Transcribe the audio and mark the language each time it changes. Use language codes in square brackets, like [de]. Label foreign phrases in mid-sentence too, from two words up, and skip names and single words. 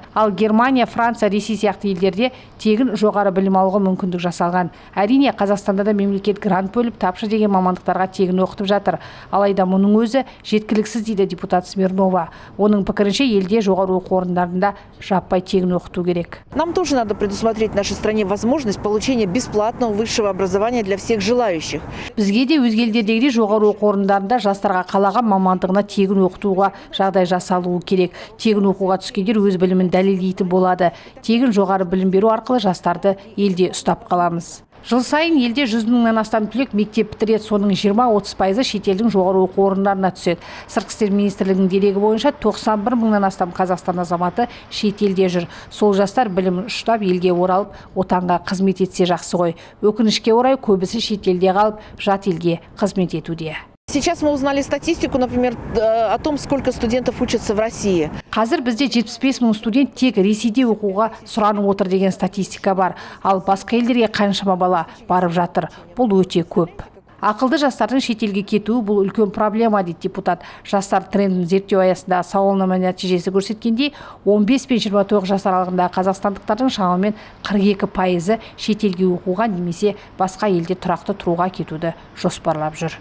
[kk] Ал Германия, Франция, Ресей сияқты елдерде тегін жоғары білім алуға мүмкіндік жасалған. Әрине, Қазақстанда да мемлекет грант бөліп, тапшы деген мамандықтарға тегін оқытып жатыр. Алайда мұның өзі жеткіліксіз дейді дейді депутат Смирнова. Оның пікірінше елде жоғары оқу орындарында жаппай тегін оқыту керек. [ru] Нам тоже надо предусмотреть в нашей стране возможность получения бесплатного высшего образования для всех желающих. [kk] Бізге де өзге елдердегідей жоғары оқу орындарында жастарға қалаған мамандығына тегін оқытуға жағдай жасалуы керек. Тегін оқуға түскендер өз білімін дәлелдейтін болады. Тегін жоғары білім беру арқылы жастарды елде ұстап қаламыз. Жыл сайын елде 100 мыңнан астам түлек мектеп бітіреді, соның 20-30% шетелдің жоғары оқу орындарына түседі. Сыртқы істер министрлігінің дерегі бойынша 91 мыңнан астам Қазақстан азаматы шетелде жүр. Сол жастар білімін ұштап елге оралып, отанға қызмет етсе жақсы ғой. Өкінішке орай көбісі шетелде қалып, жат елге қызмет етуде. [ru] Сейчас мы узнали статистику, например, о том, сколько студентов учатся в России. [kk] Қазір бізде 75 мың студент тек Ресейде оқуға сұранып отыр деген статистика бар. Ал басқа елдерге қаншама бала барып жатыр. Бұл өте көп. Ақылды жастардың шетелге кетуі бұл үлкен проблема дейді депутат. Жастар трендін зерттеу аясында сауалнама нәтижесі көрсеткендей, 15 пен 29 жас аралығында қазақстандықтардың шамамен 42% шетелге оқуға немесе басқа елде тұрақты тұруға кетуді жоспарлап жүр.